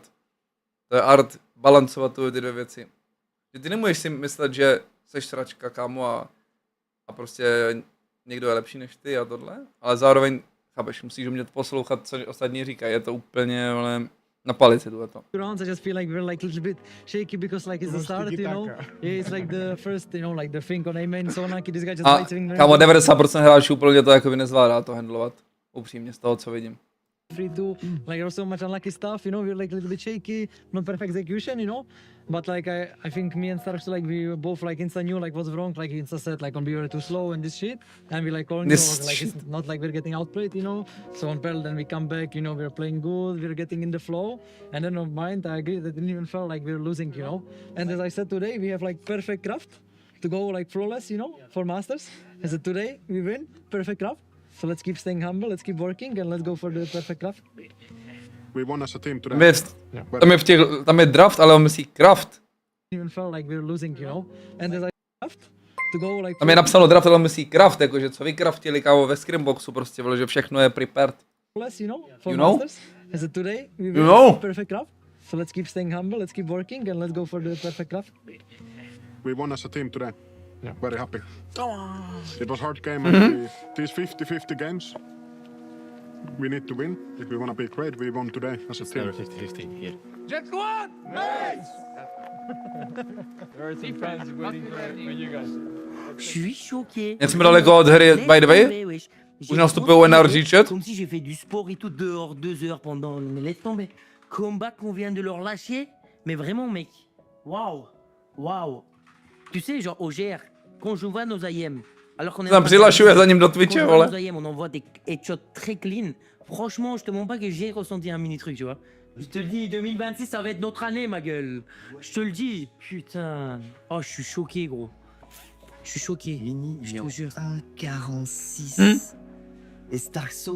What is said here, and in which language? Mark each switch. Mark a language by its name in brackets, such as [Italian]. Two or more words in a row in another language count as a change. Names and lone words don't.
[Czech] To je art balancovat ty dvě věci. Že ty nemůžeš si myslet, že seš sračka, kámo, a prostě někdo je lepší než ty a tohle, ale zároveň, chápeš, musíš umět poslouchat, co ostatní říkají, je to úplně, ale na palici tohleto. [English] Rounds, I just feel like we're like a little bit shaky because like it's the start, you know. Yeah, it's like the first, you know, like the thing on A main, so like this guy just A fighting. [Czech] kámo, 90% hráčů úplně to jako by nezvládá to handlovat, upřímně z toho, co vidím. [English] 3-2, like there's so much unlucky stuff, you know, we're like a little bit shaky, not perfect execution, you know. But like I think me and Starks, like we both like Insta knew like what's wrong, like Insta said like on we were too slow and this shit, and we like calling This like it's not like we're getting outplayed, you know. So on Pearl then we come back, you know, we're playing good, we're getting in the flow, and then on Mind I agree that it didn't even feel like we're losing, you know. And as I said today, we have like perfect craft to go like flawless, you know, for Masters. I said today we win, perfect craft. So let's keep staying humble, let's keep working, and let's go for the perfect craft. We won as a team today. [Czech] Tam je draft, ale on myslí craft. [English] Even felt like we're losing, you know. And as I craft to go like. [Czech] Tam je napsáno draft, ale on myslí craft, jakože co vykraftili, kámo, ve scrimboxu prostě, že všechno je prepared. [English] Less, you know, for You know? Masters. I said today we You win know? perfect craft. So let's keep staying humble, let's keep working, and let's go for the perfect craft. We won as a team today. Very happy. It was hard game, and these 50-50 games, we need to win. If we want to be great, we won today as a team. 50-50 here. [Czech] Děkuju! Nice! [English] There are some fans waiting for you guys. [French] Je suis choqué. [Czech] Jak jsme daleko od hry, [English] by the way? [Czech] Už nastupují NRG chat? [French] Comme si j'ai fait du sport et tout dehors 2 heures pendant. Mais laisse tomber. Combat qu'on vient de leur lâcher. Mais vraiment, mec. Waouh. Waouh. Tu sais, genre au GR, quand je vois nos IM, alors qu'on est. [Czech] Tam přihlašuje za ním do Twitche, vole. [French] Nos IM, on envoie des headshots très clean. Franchement, je te mens pas que j'ai ressenti un mini truc, tu vois. Je te le dis, 2026, ça va être notre année, ma gueule. Je te le dis. Putain. Oh, je suis choqué, gros. Je suis choqué. Je te jure. 1,46. Et Starkso.